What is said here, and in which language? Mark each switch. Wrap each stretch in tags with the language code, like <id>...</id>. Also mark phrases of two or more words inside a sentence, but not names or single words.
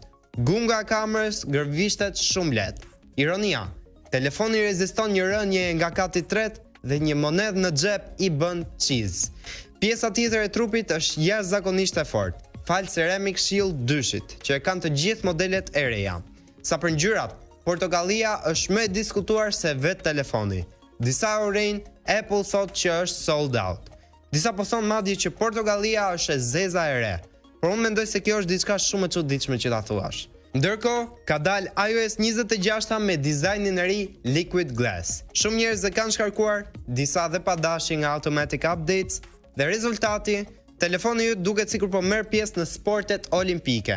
<sq>Gunga e kamerës gërvishtet shumë lehtë. Ironia, telefoni reziston një rënje nga kati i tretë dhe një monedhë në xhep i bën cheese. Pjesa tjetër e trupit është jashtëzakonisht e fortë. Fal Ceramic Shield 2-shit, që e kanë të gjithë modelet e reja. Sa për ngjyrat, portokallia është më e diskutuar se vetë telefoni. Disa urejnë, Apple thotë që është</sq> <en>sold out.</en> <sq>Disa po thonë madje që portokallia është e zeza e re. Por unë mendoj se kjo është diçka shumë e çuditshme që ta thuash. Ndërkohë, ka dalë iOS 26 me dizajnin e ri Liquid Glass. Shumë njerëz e kanë shkarkuar, disa dhe pa dashje nga</sq> <en>automatic updates,</en> <sq>dhe rezultati, telefoni ju duket sikur po merr pjesë në sportet olimpike.</sq>